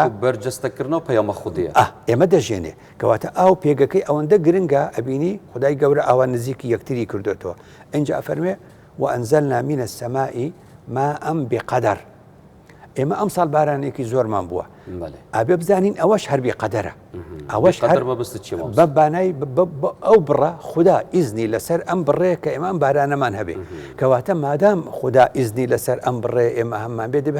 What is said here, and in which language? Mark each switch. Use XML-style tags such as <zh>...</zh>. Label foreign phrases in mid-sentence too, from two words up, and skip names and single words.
<ckb>بەرجەستەکردنەوە پەیامە خودەیە ئێمە دەژێنێ کەواتە ئاو پێگەکەی ئەوەندە گرنگە ئەبینی خدای گەورە ئاوان نزیکی یەکتری کردوێتەوە اینجا ئەفەرمێ</ckb> <ar>وأنزلنا من السماء ماء بقدر</ar> <ckb>ئێمە ئەم ساڵ بارانێکی زۆرمان بووە ئابێ بزانین ئەوەش هەربی قەدەرە ئەوەش بە بانای ئەو بڕە خدا ئیزنی لەسەر ئەم بڕێ کە ئێمە ئەم بارانەمان هەبێ کەواتە مادام خدا ئیزنی لەسەر ئەم بڕێ ئێمە هەممان بێ دەبێ</ckb>